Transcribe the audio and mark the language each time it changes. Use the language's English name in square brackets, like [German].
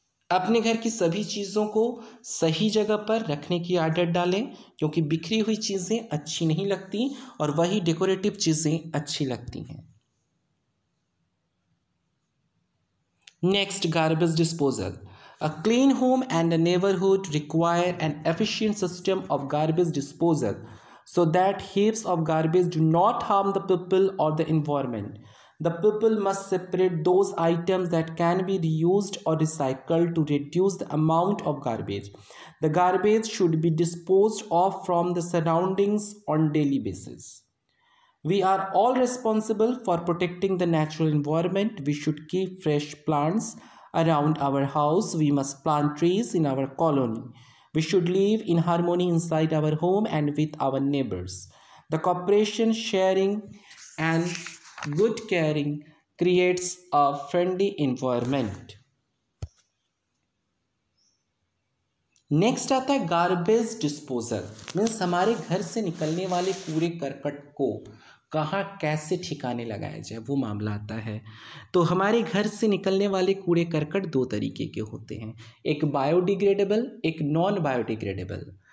[Hindi] अपने घर की सभी चीज़ों को सही जगह पर रखने की आदत डालें, क्योंकि बिखरी हुई चीज़ें अच्छी नहीं लगती और वही डेकोरेटिव चीज़ें अच्छी लगती हैं। [English] Next, garbage disposal. A clean home and a neighborhood require an efficient system of garbage disposal so that heaps of garbage do not harm the people or the environment. The people must separate those items that can be reused or recycled to reduce the amount of garbage. The garbage should be disposed of from the surroundings on daily basis. We are all responsible for protecting the natural environment. We should keep fresh plants around our house. We must plant trees in our colony. We should live in harmony inside our home and with our neighbors. The cooperation, sharing, and good caring creates a friendly environment. [Hindi] Next आता है garbage disposal. Means हमारे घर से निकलने वाले कूड़े करकट को कहाँ कैसे ठिकाने लगाया जाए, वो मामला आता है। तो हमारे घर से निकलने वाले कूड़े करकट दो तरीके के होते हैं, एक बायोडिग्रेडेबल, एक नॉन बायोडिग्रेडेबल।